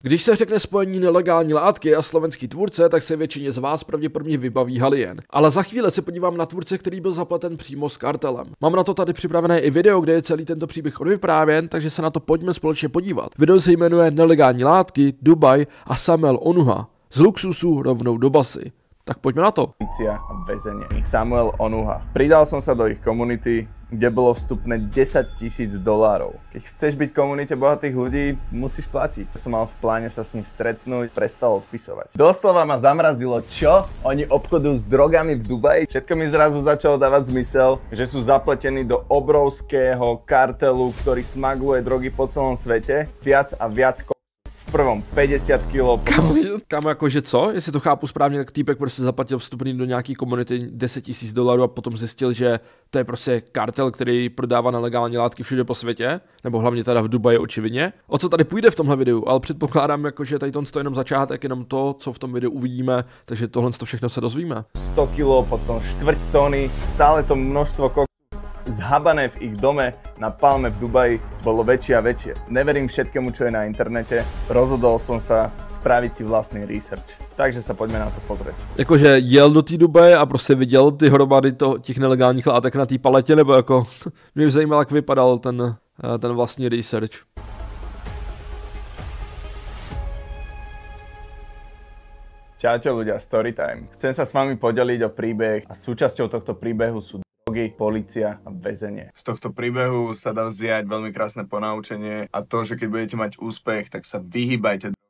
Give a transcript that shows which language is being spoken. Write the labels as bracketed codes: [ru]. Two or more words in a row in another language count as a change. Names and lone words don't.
[cs] Když se řekne spojení nelegální látky a slovenský tvůrce, tak se většině z vás pravděpodobně vybaví Halien. Ale za chvíli se podívám na tvůrce, který byl zapleten přímo s kartelem. Mám na to tady připravené i video, kde je celý tento příběh odvyprávěn, takže se na to pojďme společně podívat. Video se jmenuje Nelegální látky, Dubaj a Samuel Onuha. Z luxusu rovnou do basy. [sk] Tak poďme na to. Polícia a väzenie. Samuel Onuha. Pridal som sa do ich komunity, kde bolo vstupné $10,000. Keď chceš byť v komunite bohatých ľudí, musíš platiť. Som mal v pláne sa s ním stretnúť, prestal odpisovať. Doslova ma zamrazilo, čo? Oni obchodujú s drogami v Dubaji? Všetko mi zrazu začalo dávať zmysel, že sú zapletení do obrovského kartelu, ktorý smaguje drogy po celom svete. Viac a viac v prvom 50 kg. [cs] Kámo, jakože co? Jestli to chápu správně, tak týpek prostě zaplatil vstupný do nějaký komunity $10,000 a potom zjistil, že to je prostě kartel, který prodává nelegální látky všude po světě, nebo hlavně teda v Dubaji očividně. O co tady půjde v tomhle videu, ale předpokládám, jakože tady to jenom začátek, jenom to, co v tom videu uvidíme, takže tohle všechno se dozvíme. [sk] 100 kg, potom 1/4 tony, stále to množstvo zhabané v ich dome na Palme v Dubaji bolo väčšie a väčšie. Neverím všetkému, čo je na internete. Rozhodol som sa spraviť si vlastný research. Takže sa poďme na to pozrieť. [cs] Jakože jel do té Dubaje a prostě viděl ty hromady těch nelegálních látek na té paletě, nebo jako mě by zajímalo, jak vypadal ten vlastní research. [sk] Čaute ľudia, Storytime. Chcem sa s vami podeliť o príbeh a súčasťou tohto príbehu sú drogy, polícia a väzenie. Z tohto príbehu sa dá vziať veľmi krásne ponaučenie a to, že keď budete mať úspech, tak sa vyhýbajte drogám.